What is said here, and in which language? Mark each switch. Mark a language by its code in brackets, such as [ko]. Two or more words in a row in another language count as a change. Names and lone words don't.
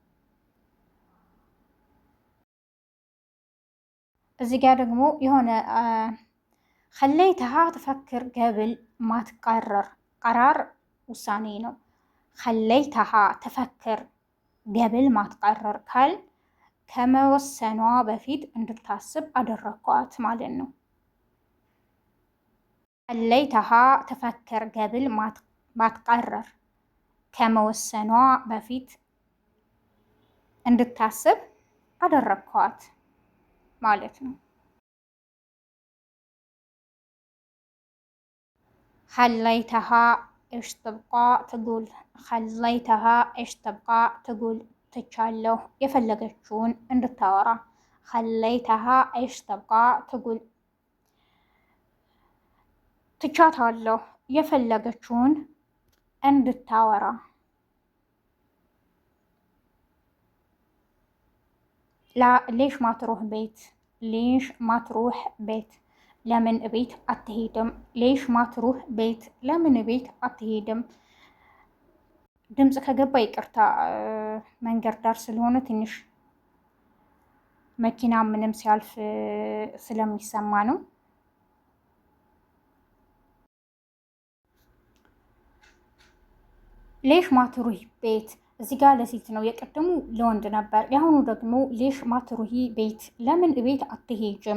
[am] እዚህ ጋር ደግሞ የሆነ [ar] خليتها تفكر قبل ما تقرر [am] ቀራር ውሳኔ ነው። [ar] خليتها تفكر قبل ما تقرر قال [am] ከመወሰኗ በፊት እንድታስብ አደረኳት ማለት ነው። [ar] خليتها تفكر قبل ما تقرر [am] ከመወሰኗ በፊት እንድታስብ አደረኳት ማለት ነው። [ar] خليتها ايش تبقى تقول خليتها ايش تبقى تقول [am] ትቻለሁ የፈለገችውን እንድታወራ [ar] خليتها ايش تبقى تقول [am] ትቻታለሁ የፈለገችውን እንድታወራ [ar] لا ليش ما تروح بيت ليش ما تروح بيت [am] ለምን ቤት አትሄድም? [ar] ليش ما تروح بيت [am] ለምን ቤት አትሄድም? ድምፅ ከገባ ይቅርታ፣ መንገድ ዳር ስለሆነ ትንሽ መኪና ምንም ሲያልፍ ስለሚሰማ ነው። [ar] ليش ما تروح بيت [am] እዚህ ጋር ለሴት ነው። የቀደሙ ለወንድ ነበር። የአሁኑ ደግሞ [ar] ليش ما تروحي بيت [am] ለምን እቤት አትሄጅም?